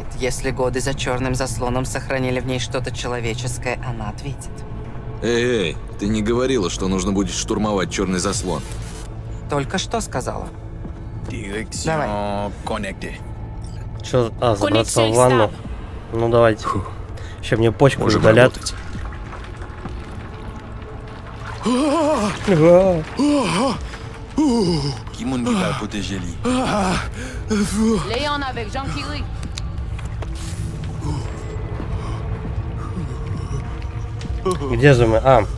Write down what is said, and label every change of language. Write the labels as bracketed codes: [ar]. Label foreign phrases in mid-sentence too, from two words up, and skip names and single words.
[ru] Если годы за черным заслоном сохранили в ней что-то человеческое, она ответит. Эй, ты не говорила, что нужно будет штурмовать черный заслон? Только что сказала. Давай. Чё? А, забраться в ванну? Ну давайте. Еще мне почку Можем удалят. работать. [fr] Léon avec Jean Kiri. [ru] Где же мы?